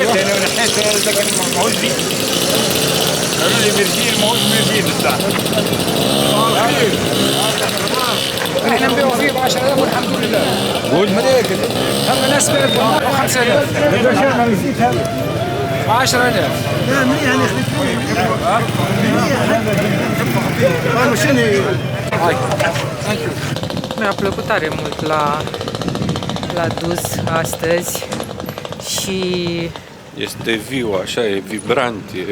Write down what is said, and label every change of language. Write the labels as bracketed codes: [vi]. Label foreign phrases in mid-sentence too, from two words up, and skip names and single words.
[ar] احنا نبيعوا فيه ب 10000 والحمد لله. Bun? هم ناس ب 5000 ب 10000. [ro] Mi-a plăcut tare mult la Duz astăzi și Este viu, așa, e vibrant, e...